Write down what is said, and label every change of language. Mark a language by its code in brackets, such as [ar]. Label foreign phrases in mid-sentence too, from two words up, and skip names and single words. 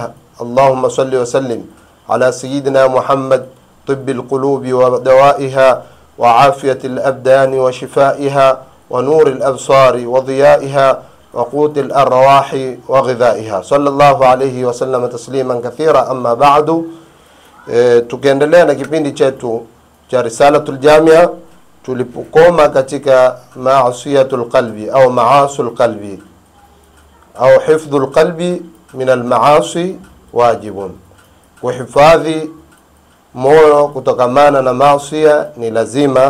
[ar] اللهم صل وسلم على سيدنا محمد طب القلوب ودوائها وعافية الأبدان وشفائها ونور الأبصار وضيائها وقوت الأرواح وغذائها صلى الله عليه وسلم تسليما كثيرا. أما بعد, [sw] tukiendelea na kipindi chetu cha Risalatul Jamia, tulipokoma katika [ar] معصية القلب [sw] au [ar] معاصي القلب [sw] au [ar] حفظ القلب من المعاصي واجب. [sw] Kuhifadhi moyo kutokamana na maasiya ni lazima.